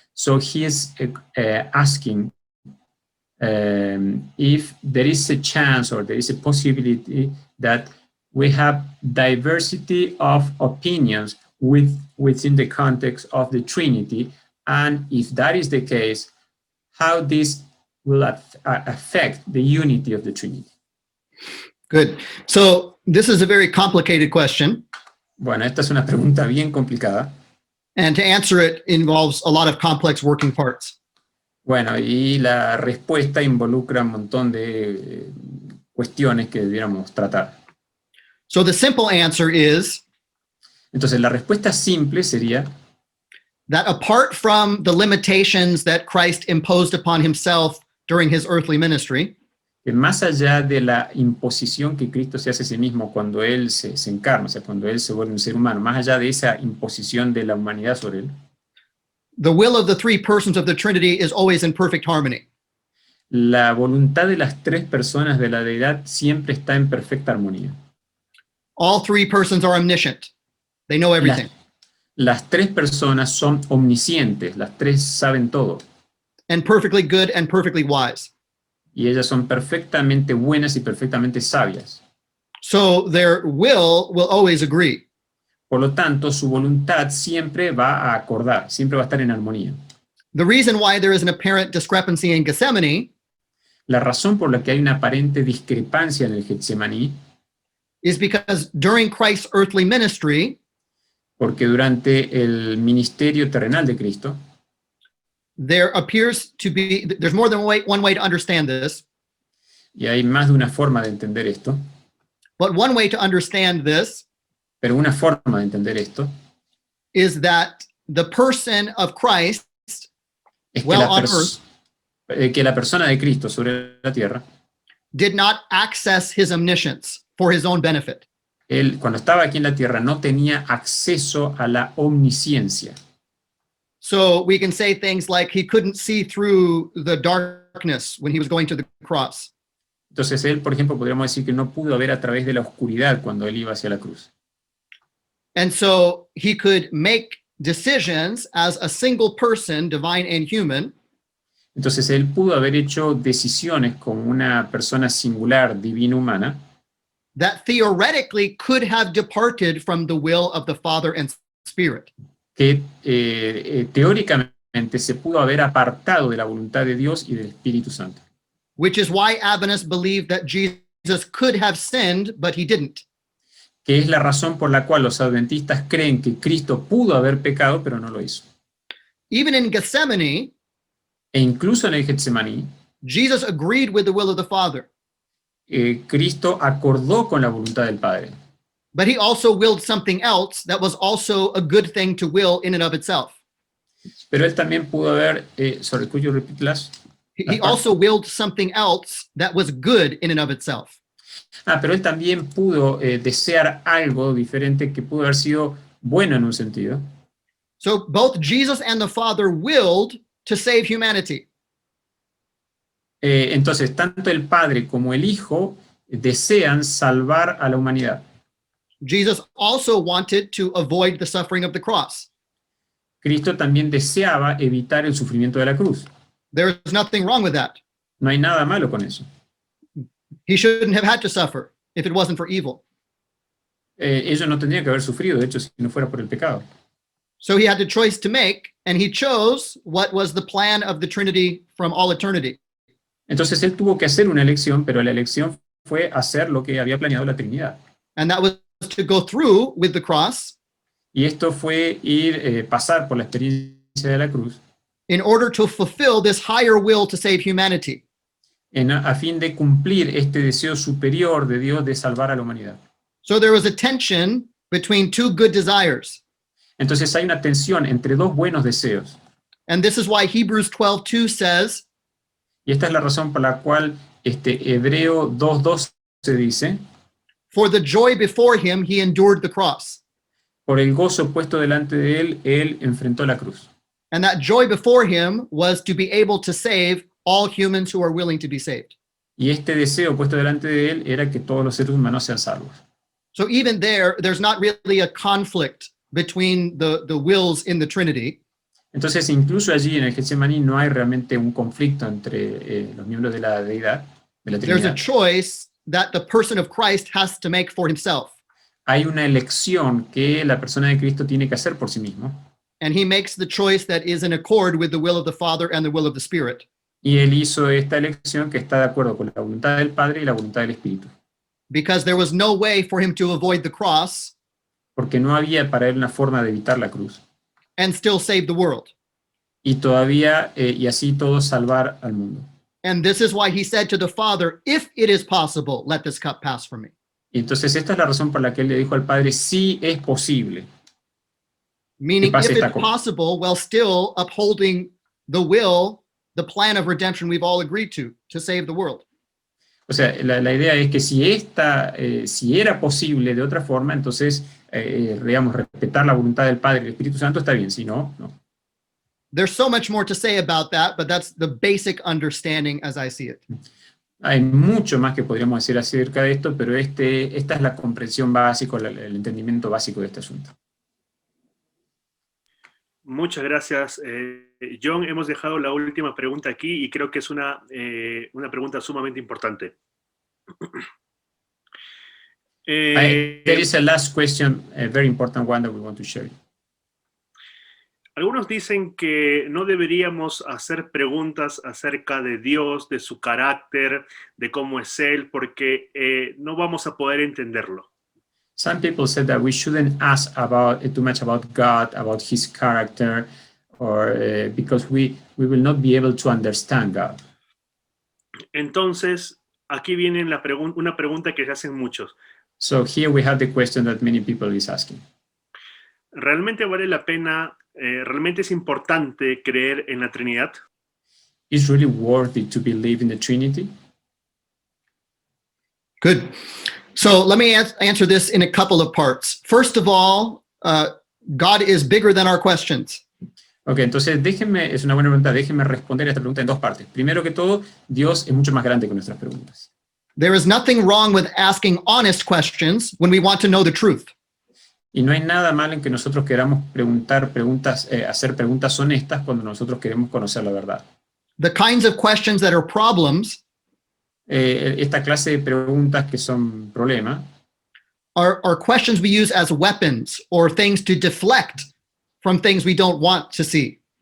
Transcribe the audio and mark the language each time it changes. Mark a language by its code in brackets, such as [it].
[en] So he is asking if there is a chance or there is a possibility that we have diversity of opinions within the context of the Trinity, and if that is the case, how this will affect the unity of the Trinity. Good. So this is a very complicated question. [es] Bueno, esta es una pregunta bien complicada. [en] And to answer it involves a lot of complex working parts. [es] Bueno, y la respuesta involucra un montón de cuestiones que debiéramos tratar. [en] So the simple answer is [es] Entonces, la respuesta simple sería [en] that apart from the limitations that Christ imposed upon himself during his earthly ministry, [es] que más allá de la imposición que Cristo se hace a sí mismo cuando Él se encarna, o sea, cuando Él se vuelve un ser humano, más allá de esa imposición de la humanidad sobre Él, [en] the will of the 3 persons of the Trinity is always in perfect harmony. [es] la voluntad de las 3 personas de la deidad siempre está en perfecta armonía. [en] All 3 persons are omniscient. They know everything. [es] Las 3 personas son omniscientes, las 3 saben todo. [en] And perfectly good and perfectly wise. [es] Y ellas son perfectamente buenas y perfectamente sabias. [en] So their will always agree. [es] Por lo tanto, su voluntad siempre va a acordar, siempre va a estar en armonía. [en] The reason why there is an apparent discrepancy in Gethsemane [es] La razón por la que hay una aparente discrepancia en el Getsemaní [en] is because during Christ's earthly ministry, [es] porque durante el ministerio terrenal de Cristo, [en] there appears to be, there's more than one way to understand this, [es] y hay más de una forma de entender esto, [en] but one way to understand this [es] pero una forma de entender esto [en] is that the person of Christ, [es] es que, [en] well, on earth, [es] que la persona de Cristo sobre la tierra, [en] did not access his omniscience for his own benefit. [es] él cuando estaba aquí en la tierra no tenía acceso a la omnisciencia. [en] So we can say things like he couldn't see through the darkness when he was going to the cross. [es] Entonces él, por ejemplo, podríamos decir que no pudo ver a través de la oscuridad cuando él iba hacia la cruz. [en] And so he could make decisions as a single person, divine and human, [es] Entonces él pudo haber hecho decisiones como una persona singular, divina, humana, [en] that theoretically could have departed from the will of the Father and Spirit. [es] que teóricamente se pudo haber apartado de la voluntad de Dios y del Espíritu Santo. [en] which is why Adventists believe that Jesus could have sinned, but he didn't. [es] Que es la razón por la cual los adventistas creen que Cristo pudo haber pecado, pero no lo hizo. [en] Even in Gethsemane, [es] E incluso en el Getsemaní, [en] Jesus agreed with the will of the Father, [es] Cristo acordó con la voluntad del Padre. [en] but he also willed something else that was also a good thing to will in and of itself. [es] Pero él también pudo haber, [en] sorry, could you repeat last? He also willed something else that was good in and of itself. [es] Pero él también pudo desear algo diferente que pudo haber sido bueno en un sentido. [en] So both Jesus and the Father willed to save humanity. [es] Entonces, tanto el Padre como el Hijo desean salvar a la humanidad. [en] Jesus also wanted to avoid the suffering of the cross. [es] Cristo también deseaba evitar el sufrimiento de la cruz. [en] There is nothing wrong with that. [es] No hay nada malo con eso. [en] He shouldn't have had to suffer if it wasn't for evil. [es] Ellos no tendrían que haber sufrido, de hecho, si no fuera por el pecado. [en] So he had a choice to make, and he chose what was the plan of the Trinity from all eternity. [es] Entonces él tuvo que hacer una elección, pero la elección fue hacer lo que había planeado la Trinidad. [en] And that was to go through with the cross [es] Y esto fue pasar por la experiencia de la cruz [en] in order to fulfill this higher will to save humanity. [es] a fin de cumplir este deseo superior de Dios de salvar a la humanidad. [en] So there was a tension between two good desires. [es] Entonces hay una tensión entre dos buenos deseos. [en] And this is why Hebrews 12:2 says, [es] Y esta es la razón por la cual Hebreo 2:12 dice, [en] for the joy before him, he endured the cross. [es] por el gozo puesto delante de él enfrentó la cruz. [en] And that joy before him was to be able to save all humans who are willing to be saved. [es] Y este deseo puesto delante de él era que todos los seres humanos sean salvos. [en] So even there's not really a conflict between the wills in the Trinity. [es] Entonces, incluso allí en el Getsemaní no hay realmente un conflicto entre los miembros de la deidad, de la [en] There's a [es] Trinidad. [en] choice that the person of Christ has to make for himself. [es] Hay una elección que la persona de Cristo tiene que hacer por sí mismo. [en] And he makes the choice that is in accord with the will of the Father and the will of the Spirit. [es] Y él hizo esta elección que está de acuerdo con la voluntad del Padre y la voluntad del Espíritu. [en] Because there was no way for him to avoid the cross [es] Porque no había para él una forma de evitar la cruz. [en] and still save the world. [es] Y todavía, y así todos salvar al mundo. [en] And this is why he said to the Father, if it is possible, let this cup pass from me. [es] Y entonces esta es la razón por la que él le dijo al Padre, sí es posible. [en] Meaning, [es] pase [en] if [es] esta [en] it's [es] cosa. [en] possible, while still upholding the will, the plan of redemption we've all agreed to save the world. [es] O sea, la idea es que si era posible de otra forma, entonces, digamos, respetar la voluntad del Padre y del Espíritu Santo está bien, si no, no. [en] There's so much more to say about that, but that's the basic understanding as I see it. [es] Hay mucho más que podríamos decir acerca de esto, pero esta es la comprensión básica, el entendimiento básico de este asunto. Muchas gracias, John. Hemos dejado la última pregunta aquí y creo que es una pregunta sumamente importante. [en] There is a last question, a very important one that we want to share. [es] Algunos dicen que no deberíamos hacer preguntas acerca de Dios, de su carácter, de cómo es Él, porque no vamos a poder entenderlo. [en] Some people said that we shouldn't ask too much about God, about His character, or because we will not be able to understand God. [es] Entonces, aquí viene una pregunta que se hacen muchos. [en] So here we have the question that many people is asking. [es] ¿Realmente vale la pena, realmente es importante creer en la Trinidad? [en] Is really worthy to believe in the Trinity? Good. So let me answer this in a couple of parts. First of all, God is bigger than our questions. [es] Ok, entonces es una buena pregunta, déjenme responder a esta pregunta en dos partes. Primero que todo, Dios es mucho más grande que nuestras preguntas. [en] There is nothing wrong with asking honest questions when we want to know the truth. [es] Y no hay nada malo en que nosotros queramos hacer preguntas honestas cuando nosotros queremos conocer la verdad. [en] The kinds of questions that are problems [es] Esta clase de preguntas que son problemas [en] are questions we use as weapons or things to deflect from things we don't want to see.